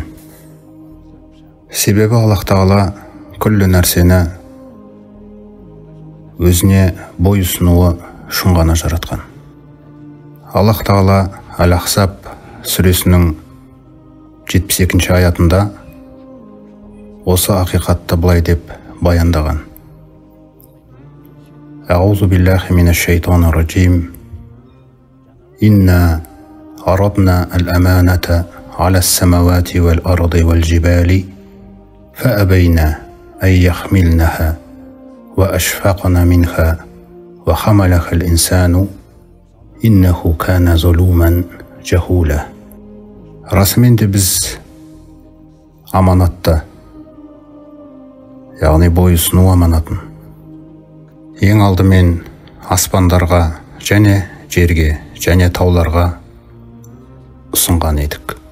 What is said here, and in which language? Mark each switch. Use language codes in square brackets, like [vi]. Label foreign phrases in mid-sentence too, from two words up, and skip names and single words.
[kk] Себебі Аллах Тағала күллі нәрсені өзіне бой ұсынуы үшін ғана жаратқан. Аллах Тағала Әл-Ахзаб сүресінің 72-ші аятында осы ақиқатты былай деп баяндаған. [ar] أعوذ بالله من الشيطان الرجيم. إنا عرضنا الأمانة على السماوات والأرض والجبال فأبين أن يحملنها وأشفقن منها وحملها الإنسان إنه كان ظلوما جهولا. [kk] Расымен де біз аманатты, яғни бой ұсыну аманатын, ең алдымен аспандарға және жерге және тауларға ұсынған едік.